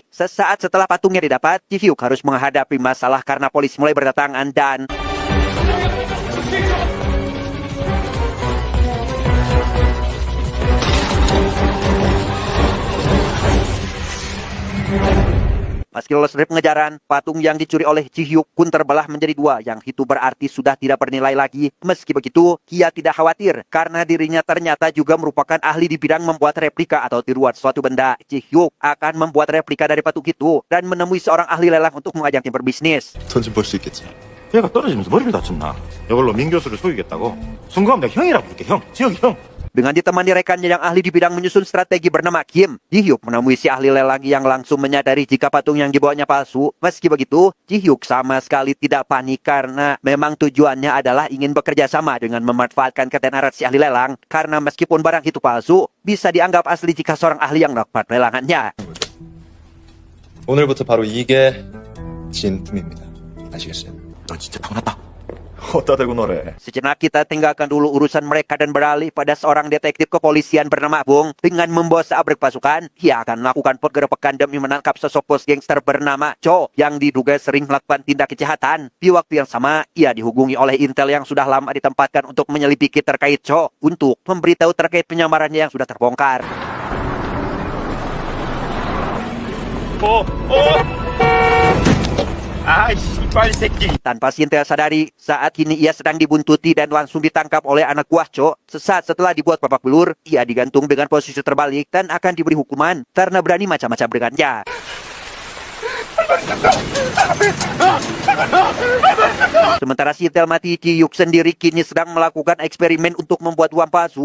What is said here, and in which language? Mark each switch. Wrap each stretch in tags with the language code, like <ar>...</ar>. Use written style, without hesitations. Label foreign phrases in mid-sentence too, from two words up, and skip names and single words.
<id>Sesaat setelah patungnya didapat, Ji Hyuk harus menghadapi masalah karena polisi mulai berdatangan dan meski lolos dari pengejaran, patung yang dicuri oleh Ji Hyuk pun terbelah menjadi dua, yang itu berarti sudah tidak bernilai lagi. Meski begitu, ia tidak khawatir karena dirinya ternyata juga merupakan ahli di bidang membuat replika atau tiruan suatu benda. Ji Hyuk akan membuat replika dari patung itu dan menemui seorang ahli lelang untuk mengajaknya berbisnis.</id> <ko>돈 좀 벌 수 있겠지. 얘가 떨어지면서 머리를 다쳤나? 이걸로 민 교수를 속이겠다고? 순간 내가 형이라 부를게, 형. 지혁이 형.</ko> <id>Dengan ditemani rekannya yang ahli di bidang menyusun strategi bernama Kim, Ji Hyuk menemui si ahli lelang yang langsung menyadari jika patung yang dibawanya palsu. Meski begitu, Ji Hyuk sama sekali tidak panik karena memang tujuannya adalah ingin bekerja sama dengan memanfaatkan ketenaran si ahli lelang. Karena meskipun barang itu palsu, bisa dianggap asli jika seorang ahli yang melakukan lelangannya.</id> <ko>오늘부터 바로 이게 진품입니다. 아시겠어요? 너 진짜 타고났다. 어디다 대고 노래.</ko> <id>Sejenak kita tinggalkan dulu urusan mereka dan beralih pada seorang detektif kepolisian bernama Bung. Dengan membawa seabrek pasukan, ia akan melakukan penggerebekan demi menangkap sosok bos gangster bernama Cho yang diduga sering melakukan tindak kejahatan. Di waktu yang sama, ia dihubungi oleh intel yang sudah lama ditempatkan untuk menyelidiki terkait Cho untuk memberitahu terkait penyamarannya yang sudah terbongkar.</id> <ko>이빨 새끼.</ko> <id>Tanpa si intel sadari, saat ini ia sedang dibuntuti dan langsung ditangkap oleh anak buah Cho. Sesaat setelah dibuat babak belur, ia digantung dengan posisi terbalik dan akan diberi hukuman karena berani macam-macam dengannya. Sementara si intel mati, Ji Hyuk sendiri kini sedang melakukan eksperimen untuk membuat uang palsu.</id>